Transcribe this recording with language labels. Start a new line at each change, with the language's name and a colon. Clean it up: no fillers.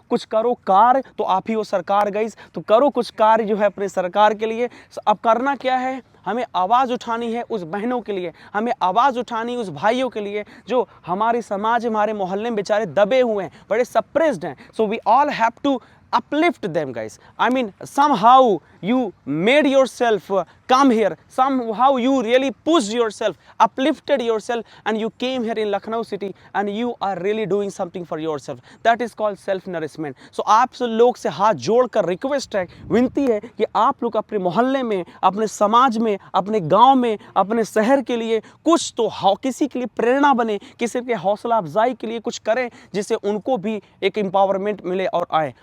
Hindi: कुछ करो कार्य तो आप ही हो सरकार, गाइस. तो करो कुछ कार्य जो है अपने सरकार के लिए. अब करना क्या है? हमें आवाज़ उठानी है उस बहनों के लिए, हमें आवाज़ उठानी उस भाइयों के लिए जो हमारे समाज, हमारे मोहल्ले में बेचारे दबे हुए हैं, बड़े सप्रेस्ड हैं.
English: So we all have to uplift them, guys. I mean, somehow you made yourself come here, somehow you really pushed yourself, uplifted yourself, and you came here in Lucknow city and you are really doing something for yourself. That is called self nourishment.
Hindi: So आप सब लोग से हाथ जोड़कर request है, विनती है कि आप लोग अपने मोहल्ले में, अपने समाज में, अपने गांव में, अपने शहर के लिए कुछ तो किसी के लिए प्रेरणा बने, किसी के हौसला अफजाई के लिए कुछ करें, जिससे उनको भी एक एम्पावरमेंट मिले और आए.